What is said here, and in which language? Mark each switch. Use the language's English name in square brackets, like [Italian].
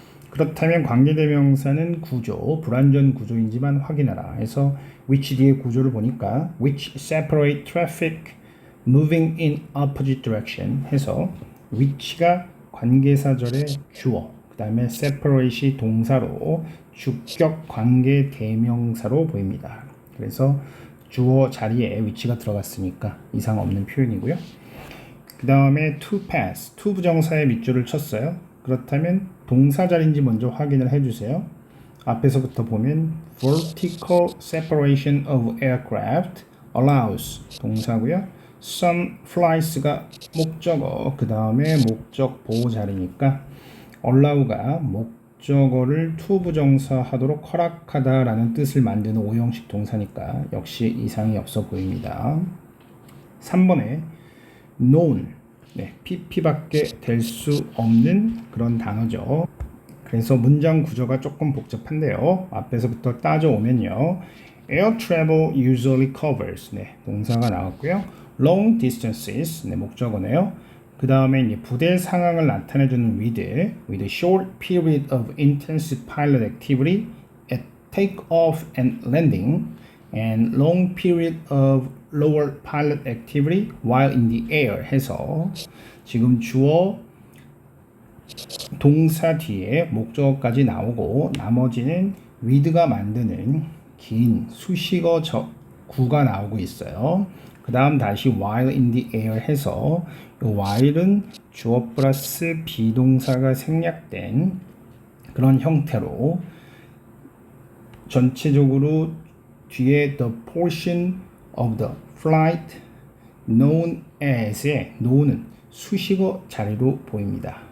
[Korean] 그렇다면 관계 대명사는 구조, 불완전 구조인지만 확인하라 해서 which 뒤에 구조를 보니까 [English] which separate traffic moving in opposite direction [Korean] 해서 which가 관계사절의 주어, 그 다음에 separate이 동사로 주격 관계 대명사로 보입니다. 그래서 주어 자리에 위치가 들어갔으니까 이상 없는 표현이고요. 그 다음에 to pass, to 부정사의 밑줄을 쳤어요. 그렇다면 동사 자리인지 먼저 확인을 해주세요. 앞에서부터 보면 [English] vertical separation of aircraft allows [Korean] 동사고요. [English] some flights [Korean] 가 목적어, 그 다음에 목적 보호 자리니까 allow가 목적어를 to 부정사 하도록 허락하다라는 뜻을 만드는 오형식 동사니까 역시 이상이 없어 보입니다. 3번에 known, 네, pp밖에 될 수 없는 그런 단어죠. 그래서 문장 구조가 조금 복잡한데요. 앞에서부터 따져오면요. [English] Air travel usually covers. [Korean] 네, 동사가 나왔고요. [English] Long distances. [Korean] 네, 목적어네요. [English] 그 다음에 이제 부대 상황을 나타내주는 with a short period of intensive pilot activity at takeoff and landing, and long period of lower pilot activity while in the air [Korean] 해서 지금 주어 동사 뒤에 목적어까지 나오고 나머지는 with가 만드는 긴 수식어 구가 나오고 있어요. 그 다음 다시 [English] while in the air [Korean] 해서 while은 주어 플러스 비동사가 생략된 그런 형태로 전체적으로 뒤에 [English] the portion of the flight known as [Korean] 의 know는 수식어 자리로 보입니다.